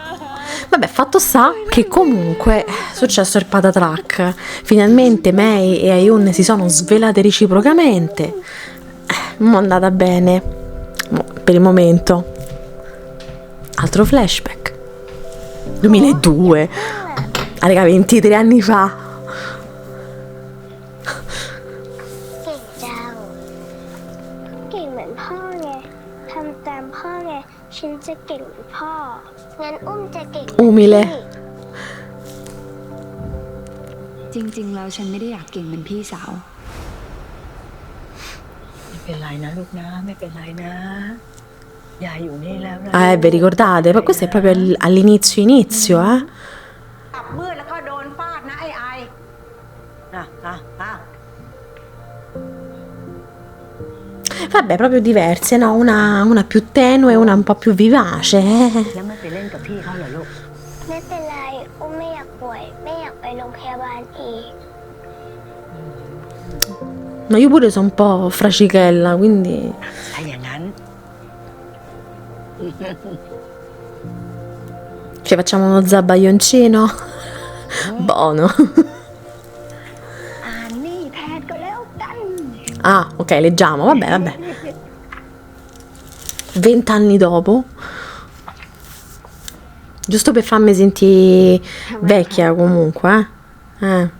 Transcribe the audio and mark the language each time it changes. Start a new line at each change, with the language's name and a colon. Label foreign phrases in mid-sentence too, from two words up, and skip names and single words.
Italian: Vabbè, fatto sta che comunque è successo il patatrack. Finalmente Mei e Ayun si sono svelate reciprocamente. Mo' è andata bene. Per il momento. Altro flashback. 2002. Ah, raga, 23 anni fa.
Thai: เก่งเหมือนพ่อไงทำตามพ่อไงฉันจะเก่งเหมือนพ่องั้นอุ้มจะเก่ง
Italian: Umile.
Thai: จริงๆแล้วฉันไม่ได้อยากเก่งเป็นพี่สาว ไม่เป็นไรนะลูกนะไม่เป็นไรนะยายอยู่นี่แล้วนะ
Italian: Vi ricordate? Ma questo è proprio all'inizio, eh?
Thai: ขับมืดแล้วก็โดนฟาดนะไอ้ไอ อ่ะ
Italian: Vabbè, proprio diverse, no? Una più tenue e una un po' più vivace.
Thai: แล้วไม่ไปเล่นกับพี่เขาเหรอลูก ไม่เป็นไรอุ้มไม่อยากป่วยไม่อยากไปโรงพยาบาลอีก
Italian: Ma io pure sono un po' fracichella, quindi...
Thai: ถ้าอย่างนั้น
Italian: Ci facciamo uno zabbaglioncino? Buono.
Thai: อ่านนี่แทนก็แล้วกัน
Italian: Ah, ok, leggiamo, vabbè. 20 anni dopo. Giusto per farmi sentire vecchia comunque, eh.